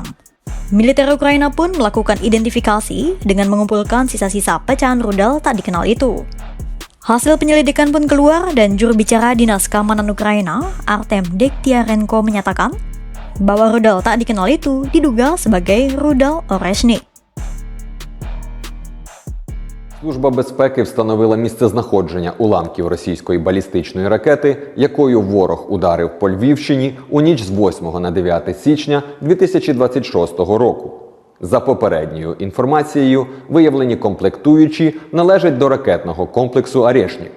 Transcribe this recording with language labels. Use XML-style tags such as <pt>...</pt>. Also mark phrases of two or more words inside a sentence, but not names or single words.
<id>Militer Ukraina pun melakukan identifikasi dengan mengumpulkan sisa-sisa pecahan rudal tak dikenal itu. Hasil penyelidikan pun keluar dan juru bicara Dinas Keamanan Ukraina, Artem Dektiarenko, menyatakan bahwa rudal tak dikenal itu diduga sebagai rudal Oreshnik.</id> <uk>Служба безпеки встановила місцезнаходження уламків російської балістичної ракети, якою ворог ударив по Львівщині у ніч з 8 на 9 січня 2026 року. За попередньою інформацією, виявлені комплектуючі належать до ракетного комплексу «Орешник».</uk>